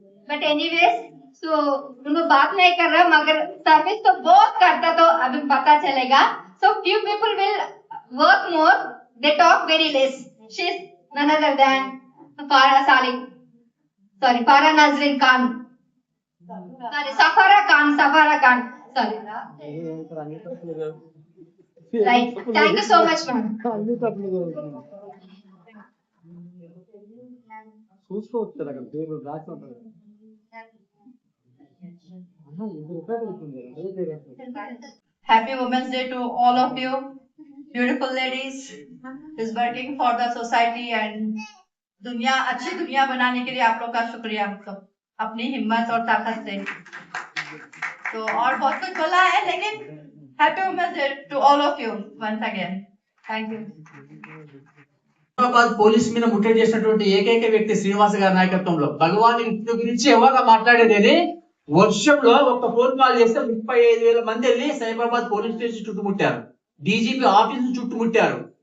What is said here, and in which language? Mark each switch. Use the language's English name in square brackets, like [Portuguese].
[Hindi] But anyways so उनको बात नहीं कर रहा मगर सर्विस तो बहुत करता तो अभी पता चलेगा. [English] So few people will work more, they talk very less. She is none other than Farah Salim. Sorry, Farah Nazrin Khan. Sorry, Safara Khan. Sorry. Right. Thank you so much, ma'am. Happy Women's Day to all of you, beautiful ladies, who's working for the society and [Hindi] दुनिया अच्छी दुनिया बनाने के लिए आप लोग का शुक्रिया मतलब अपनी हिम्मत और ताकत से। तो और बहुत कुछ बोला है लेकिन [English] Happy Women's Day to all of you once again. Thank you. [Telugu] Hyderabad police మీద ముట్టడి చేసినటువంటి ఏకైక వ్యక్తి శ్రీనివాస్ గారి నాయకత్వంలో భగవాన్ ఇంటి గురించి ఎవరుగా మాట్లాడేది వర్షంలో ఒక ఫోన్ కాల్ చేస్తే 35,000 మంది వెళ్ళి సైబరాబాద్ పోలీస్ స్టేషన్ చుట్టుముట్టారు, డీజీపీ ఆఫీస్ చుట్టుముట్టారు.